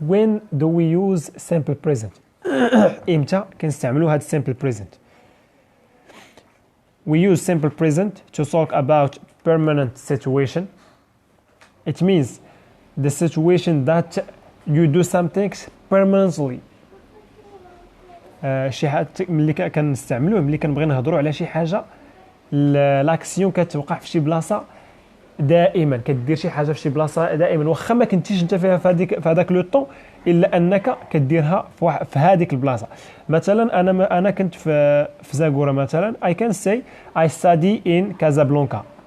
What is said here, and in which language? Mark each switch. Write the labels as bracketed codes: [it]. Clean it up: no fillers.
[en] When do we use simple present? [ar] إمتى كنستعملوا هاد [en] simple present؟ We use simple present to talk about permanent situation. It means the situation that you do something permanently. [ar] شي حاجه ملي كنستعملوه ملي كنبغي نهضروا على شي حاجه لاكسيون كتوقع في شي بلاصه دائما كدير شي حاجه في شي بلاصه دائما واخا ما كنتيش انت فيها في هذاك لو طون الا انك كديرها في هذيك البلاصه. مثلا انا كنت في زاكورا مثلا [en] I can say I study in Casablanca.